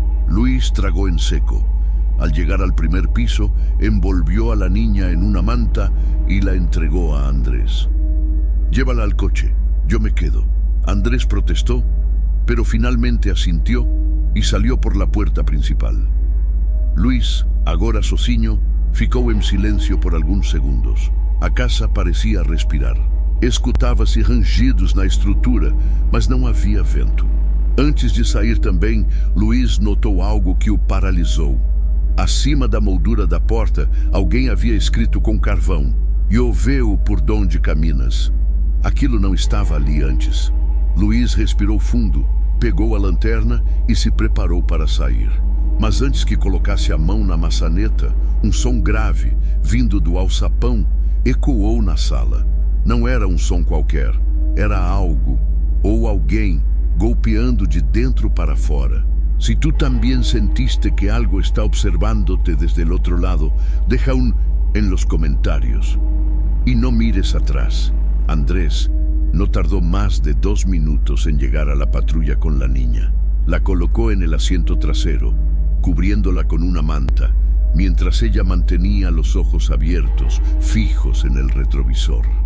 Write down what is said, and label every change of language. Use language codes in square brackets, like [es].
[es] Luis tragó en seco. Al llegar al primer piso, envolvió a la niña en una manta y la entregó a Andrés. «Llévala al coche, yo me quedo». Andrés protestó, pero finalmente asintió e salió por la puerta principal. [pt] Luís, agora sozinho, ficou em silêncio por alguns segundos. A casa parecia respirar. Escutava-se rangidos na estrutura, mas não havia vento. Antes de sair também, Luís notou algo que o paralisou. Acima da moldura da porta, alguém havia escrito com carvão: [es] "Eu veo por donde caminas." [pt] Aquilo não estava ali antes. Luís respirou fundo, pegou a lanterna e se preparou para sair. Mas antes que colocasse a mão na maçaneta, um som grave, vindo do alçapão, ecoou na sala. Não era um som qualquer, era algo, ou alguém, golpeando de dentro para fora. [es] Si tú también sentiste que algo está observándote desde el otro lado, deja un en los comentarios. Y no mires atrás. Andrés no tardó más de 2 minutos en llegar a la patrulla con la niña. La colocó en el asiento trasero, cubriéndola con una manta, mientras ella mantenía los ojos abiertos, fijos en el retrovisor.